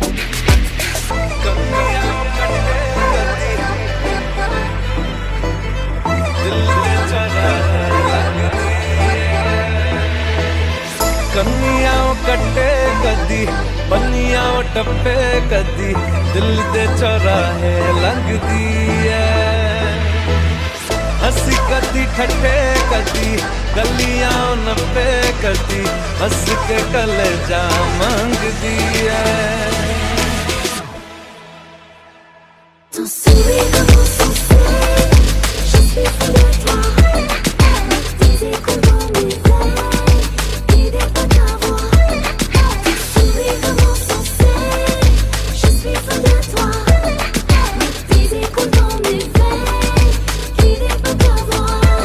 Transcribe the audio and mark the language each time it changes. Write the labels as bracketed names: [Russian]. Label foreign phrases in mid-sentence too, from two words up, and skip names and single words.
[Punjabi] ਕੰਨੀਆਂ ਕੱਟੇ ਕਦੀ ਬੰਨ੍ਹੀਆਂ ਟੱਪੇ ਕਦੀ ਦਿਲ ਦੇ ਚੌਰਾਹੇ ਲੰਘਦੀ ਹੈ ਹੱਸੀ ਕਦੀ ਠੱਠੇ ਕਦੀ ਗਲੀਆਂ ਨੱਪੇ ਕਦੀ ਹੱਸ ਕੇ ਕਲੇਜਾ ਮੰਗ ਦੀਆ [French] Ton sourire insensé, je suis fou de toi. Tes échos dans mes veines, l'idée de t'avoir. Ton sourire insensé, je suis fou de toi. Tes échos dans mes veines, l'idée de t'avoir.